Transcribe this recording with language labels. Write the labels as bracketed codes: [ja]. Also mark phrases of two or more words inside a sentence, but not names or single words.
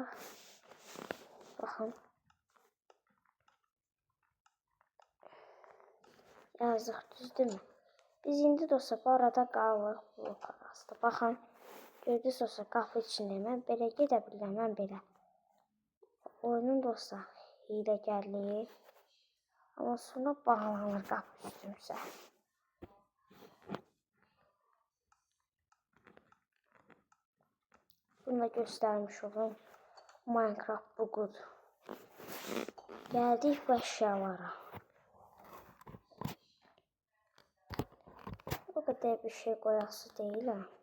[az] Baxın. Yazıq düzdürmü? Biz indi dostlar bu arada qalırıq blok arasında. Baxın. Gördünüz dostlar qapı içində. Mən belə gedə bilirəm, mən belə. Oyunun dostlar hiləgərliyi. Amma sonra bağlanır qapı üstümüzə. Bunu da göstermiş olun. [tr] Minecraft bugudur. Geldik bu eşyalara. O kadar bir şey koyası değil ha.